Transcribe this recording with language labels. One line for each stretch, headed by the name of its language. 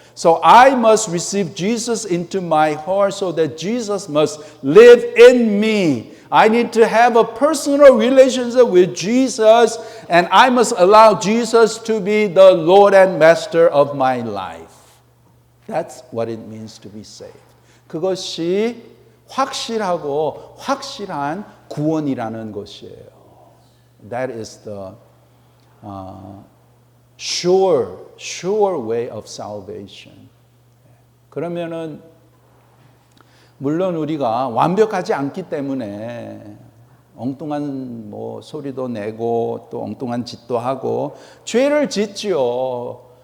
English: So I must receive Jesus into my heart so that Jesus must live in me. I need to have a personal relationship with Jesus and I must allow Jesus to be the Lord and Master of my life. That's what it means to be saved.
Korean: 그것이 확실하고 확실한 구원이라는 것이에요.
English: That is the sure way of salvation.
Korean: 그러면은 물론 우리가 완벽하지 않기 때문에 엉뚱한 소리도 내고 또 엉뚱한 짓도 하고 죄를 짓지요.